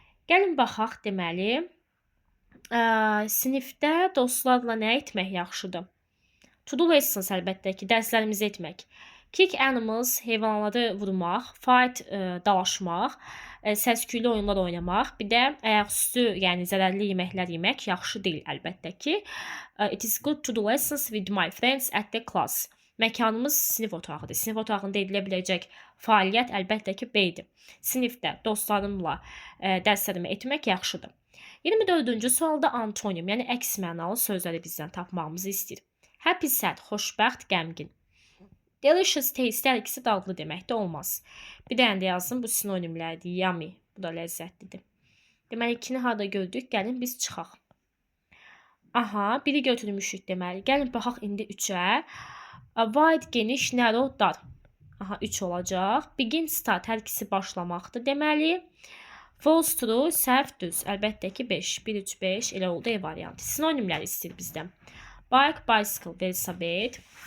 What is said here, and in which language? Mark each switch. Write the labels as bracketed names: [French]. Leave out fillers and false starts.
[Azerbaijani] Gəlin baxaq deməli. Sinifdə dostlarla nə etmək yaxşıdır? To-do lessons əlbəttə ki, dərslərimizi etmək. Kick animals heyvanları vurmaq, fight dalaşmaq, səs-küylü oyunlar oynamaq, bir də ayaqüstü, yəni zərərli yeməklər yemək yaxşı deyil əlbəttə ki. [English] It is good to do lessons with my friends at the class. [Azerbaijani] Məkanımız sinif otağıdır. Sinif otağında edilə biləcək fəaliyyət əlbəttə ki, B-dir. Sinifdə dostlarımla dərslərimi etmək yaxşıdır. 24-cü sualda antonim, yəni əks mənalı sözləri bizdən tapmağımızı istəyir. Happy, sad, xoşbəxt, qəmgin. Delicious taste hər ikisi dadlı deməkdə olmaz. Bir dənə də yazdım, bu sinonimlərdir. Yummy, bu da ləzzətlidir. Deməli, 2-ni harda gördük? Gəlin biz çıxaq. Aha, biri götürmüşük deməli. Gəlin baxaq indi 3-ə. Wide, geniş, narrow, dar. Aha, 3 olacaq. Begin, start, hər ikisi başlamaqdır deməli. False, true, səhv, düz. Əlbəttə ki 5. 1, 3, 5 elə oldu E variantı. Sinonimlər istəyir bizdən. Bike, bicycle, velosiped.